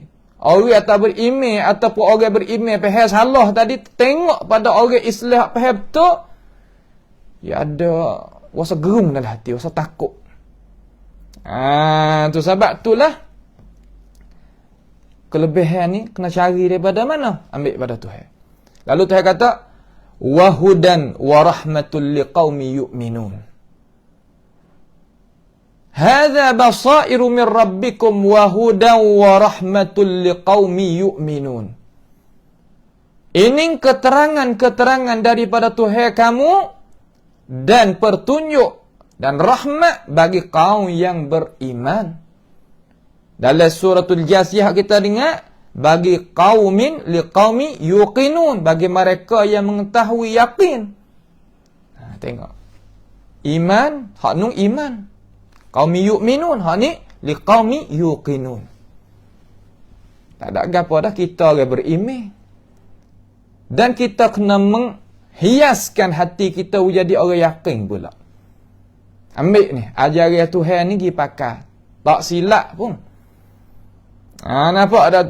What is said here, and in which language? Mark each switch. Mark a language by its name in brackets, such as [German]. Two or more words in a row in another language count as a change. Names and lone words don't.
[Malay] Orang yang tak beriman ataupun orang beriman pihak salah tadi, tengok pada orang Islam pihak tu, dia ada rasa gerung dalam hati, rasa takut. Tu sebab itulah kelebihan ni kena cari daripada mana? Ambil pada Tuhan. Lalu Tuhan kata, [Arabic] وهدى ورحمة لقوم يؤمنون. هذا بصائر من ربكم وهدى ورحمة لقوم يؤمنون. [Malay] Ini keterangan-keterangan daripada Tuhan kamu dan petunjuk dan rahmat bagi kaum yang beriman. Dalam suratul Jasiyah kita dengar, bagi [Arabic] قوم لقوم يوقنون, [Malay] bagi mereka yang mengetahui yakin. Tengok. Iman, hak nun iman. [Arabic] قوم يؤمنون, [Malay] hak ni [Arabic] لقوم يوقنون. [Malay] Tak ada gapo dah, kita orang beriman. Dan kita kena menghiaskan hati kita jadi orang yakin pula. Ambil ni, ajaran Tuhan ni pergi pakai. Tak silap pun. Nampak dah tu.